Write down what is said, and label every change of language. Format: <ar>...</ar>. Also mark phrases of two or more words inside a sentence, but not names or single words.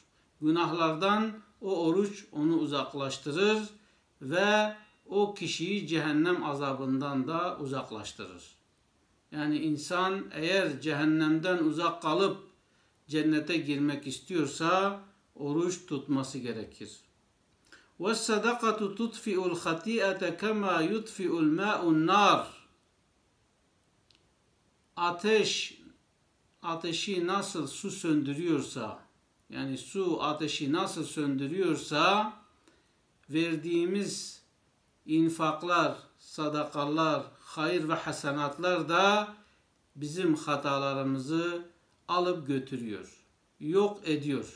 <tr>Günahlardan o oruç onu uzaklaştırır ve o kişiyi cehennem azabından da uzaklaştırır. Yani insan eğer cehennemden uzak kalıp cennete girmek istiyorsa oruç tutması gerekir.</tr> <ar>وَالصَّدَقَةُ تُطْفِئُ الْخَطِيئَةَ كَمَا يُطْفِئُ الْمَاءُ النَّارِ.</ar> <tr>Ateşi nasıl su söndürüyorsa, yani su ateşi nasıl söndürüyorsa, verdiğimiz infaklar, sadakalar, hayır ve hasenatlar da bizim hatalarımızı alıp götürüyor, yok ediyor.</tr>